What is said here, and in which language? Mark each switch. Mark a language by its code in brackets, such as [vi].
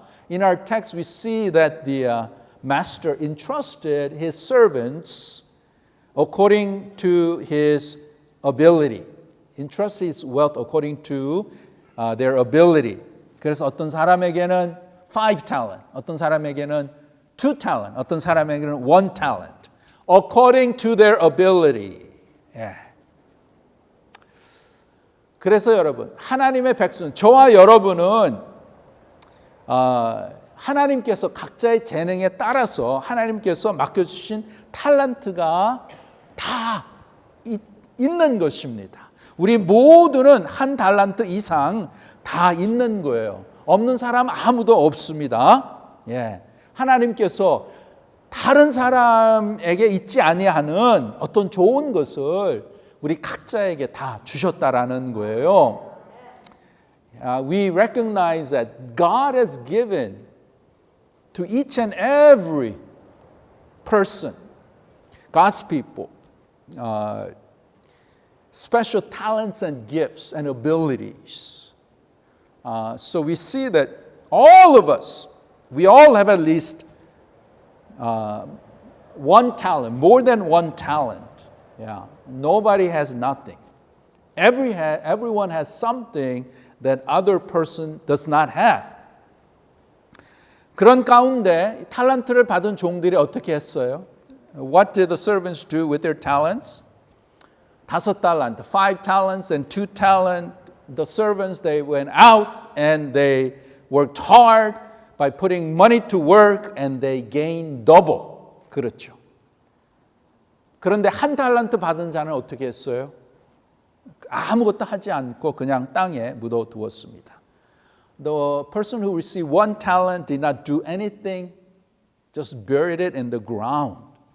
[en] In our text we see that the master entrusted his servants according to his ability. Entrusted his wealth according to their ability. [ko] 그래서 어떤 사람에게는 5 talent, 어떤 사람에게는 2 talent, 어떤 사람에게는 1 talent. [en] According to their ability. [ko] 예. 그래서 여러분, 하나님의 백성, 저와 여러분은 하나님께서 각자의 재능에 따라서 하나님께서 맡겨주신 탤런트가 다 있는 것입니다. 우리 모두는 한 달란트 이상 다 있는 거예요. 없는 사람 아무도 없습니다. 예. 하나님께서 다른 사람에게 있지 아니하는 어떤 좋은 것을 우리 각자에게 다 주셨다라는 거예요. [en] We recognize that God has given to each and every person, God's people, special talents and gifts and abilities. So we see that all of us, we all have at least 1 talent, more than 1 talent. Yeah, nobody has nothing. Everyone has something that other person does not have. [ko] 그런 가운데 탤런트를 받은 종들이 어떻게 했어요? [en] What did the servants do with their talents? 5 talent, 5 talents and 2 talent. The servants, they went out and they worked hard by putting money to work and they gained double. [ko] 그렇죠. 그런데 1 달란트 받은 자는 어떻게 했어요? 아무것도 하지 않고 그냥 땅에 묻어두었습니다. [en] The person who received 1 talent did not do anything, just buried it in the ground.